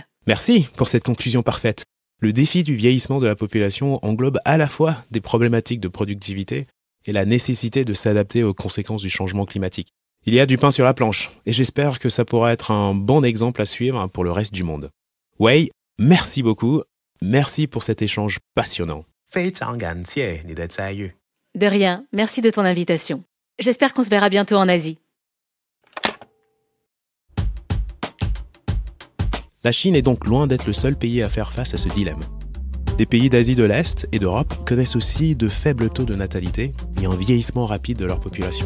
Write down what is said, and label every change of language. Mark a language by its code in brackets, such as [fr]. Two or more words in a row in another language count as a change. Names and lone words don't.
[fr] Merci pour cette conclusion parfaite. Le défi du vieillissement de la population englobe à la fois des problématiques de productivité et la nécessité de s'adapter aux conséquences du changement climatique. Il y a du pain sur la planche, et j'espère que ça pourra être un bon exemple à suivre pour le reste du monde. Wei, merci beaucoup. Merci pour cet échange passionnant. [zh] 非常感谢你的参与。 [fr] De rien, merci de ton invitation. J'espère qu'on se verra bientôt en Asie. La Chine est donc loin d'être le seul pays à faire face à ce dilemme. Les pays d'Asie de l'Est et d'Europe connaissent aussi de faibles taux de natalité et un vieillissement rapide de leur population.